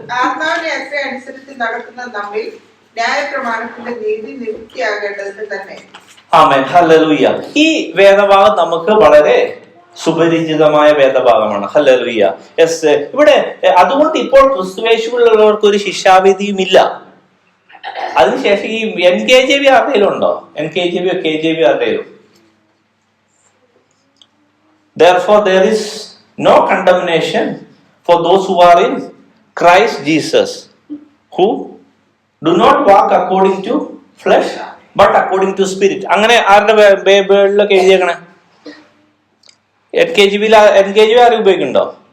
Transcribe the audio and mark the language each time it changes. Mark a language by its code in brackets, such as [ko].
[ml] ആത്മാവിനെ അത്ര അനുസരിച്ച് നടക്കുന്ന നമ്മിൽ ന്യായപ്രമാണത്തിന്റെ നീതി നിവൃത്തിയാകേണ്ടതിന് തന്നെ. ആമേൻ, ഹല്ലേലൂയ. ഈ വേദഭാഗം നമുക്ക് വളരെ സുപരിചിതമായ വേദഭാഗമാണ്. ഹല്ലേലൂയ. യെസ്, ഇവിടെ അതുകൊണ്ട് ഇപ്പോൾ ക്രിസ്തുവേശുവിലുള്ളവർക്ക് ഒരു ശിക്ഷാവിധിയും ഇല്ല. അതിനുശേഷം ഈ NKJV ആരുടെയിലും ഉണ്ടോ? NKJV KJV ആരുടെയിലും? [en] Therefore there is no condemnation for those who are in Christ Jesus, who do not walk according to flesh but according to spirit. [ml] അങ്ങനെ ആരുടെ ബൈബിളിലൊക്കെ എഴുതിയേക്കണേ? NKJV ആരും ഉപയോഗിക്കുന്നുണ്ടോ?